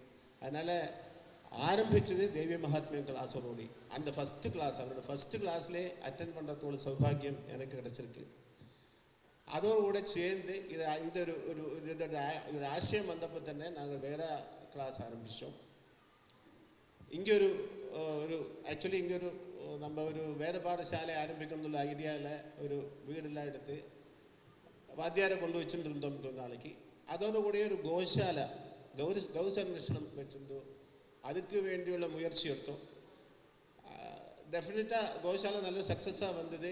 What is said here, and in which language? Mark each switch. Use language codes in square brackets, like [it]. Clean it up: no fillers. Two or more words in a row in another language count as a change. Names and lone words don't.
[ta] அதனால் ஆரம்பித்தது தெய்வ மகாத்மியம் கிளாஸோடு. அந்த [en] first class, [ta] அவரோட ஃபஸ்ட்டு கிளாஸ்லேயே அட்டென்ட் பண்ணுறதோட சௌபாகியம் எனக்கு கிடச்சிருக்கு. அதோடு கூட சேர்ந்து இதை இந்த ஒரு ஆசயம் வந்தப்போ തന്നെ நாங்கள் வேற கிளாஸ் ஆரம்பித்தோம். இங்கே [ml] ഒരു ആക്ച്വലി [ta] ഇங்கே நம்ம ஒரு வேத பாடசாலை ஆரம்பிக்கணும்னு ஐடியாவில் ஒரு வீடெல்லாம் எடுத்து வாத்தியாரை கொண்டு வச்சுட்டு இருந்தோம் கொஞ்ச நாளைக்கு. அதோடு கூட ஒரு கோஷாலை கௌ சம்ரட்சணம் வச்சுருந்தோம். அதுக்கு வேண்டியுள்ள முயற்சி எடுத்தோம். டெஃபினட்டாக கோஷாலை நல்ல சக்ஸஸாக வந்தது.